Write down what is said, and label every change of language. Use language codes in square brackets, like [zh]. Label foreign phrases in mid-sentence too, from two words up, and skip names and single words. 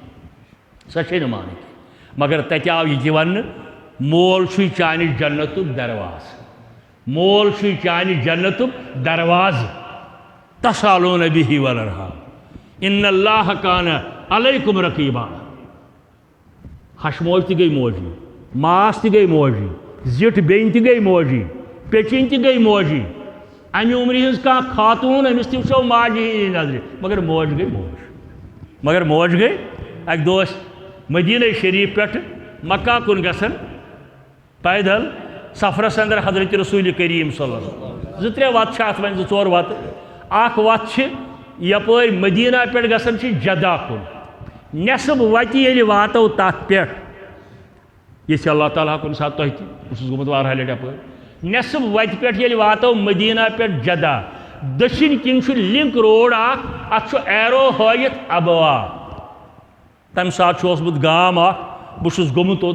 [ks] مگر تتہِ آو یہِ تہِ وننہٕ مول چھُے چانہِ جنتُک دروازٕ [ar] تسالون بِہِ والارحام ان اللہ کان علیکم رقیبا [ks] ہشہٕ موج تہِ گٔے موجی ماس تہِ گٔے موجی زِٹھ بیٚنہِ تہِ گٔے موجی پیٚچِنۍ تہِ گٔے موجی امہِ عمرِ ہٕنٛز کانٛہہ خاتوٗن أمِس تہِ وٕچھو ماجہِ ہِنٛدِ نظرِ مگر موج گٔے اکہِ دۄہ ٲسۍ مدیٖنہ شریٖف پٮ۪ٹھٕ مکہ کُن گژھان پیدل سفرس اندر حضرت رسول کریم [ar] صلی اللہ علیہ وسلم [ks] 2-3 وتہٕ چھِ اتھ وۄنۍ 2-4 وتہٕ اکھ وتھ چھِ یپٲرۍ مدیٖنہ پٮ۪ٹھ گژھان چھِ جدہ کُن نٮ۪صٕب وتہِ ییٚلہِ واتو تتھ پٮ۪ٹھ یژھِ اللہ تعالیٰ کُنہِ ساتہٕ تۄہہِ تہِ بہٕ چھُس گوٚمُت واریاہ لٹہِ یپٲرۍ نٮ۪صٕب وتہِ پٮ۪ٹھ ییٚلہِ واتو مدیٖنہ پٮ۪ٹھ جدہ دٔچھِنۍ کِنۍ چھُ [en] link road [ks] اکھ اتھ چھُ ایرو ہٲیِتھ ابوا تمہِ ساتہٕ چھُ اوسمُت گام اکھ بہٕ چھُس گوٚمُت توٚت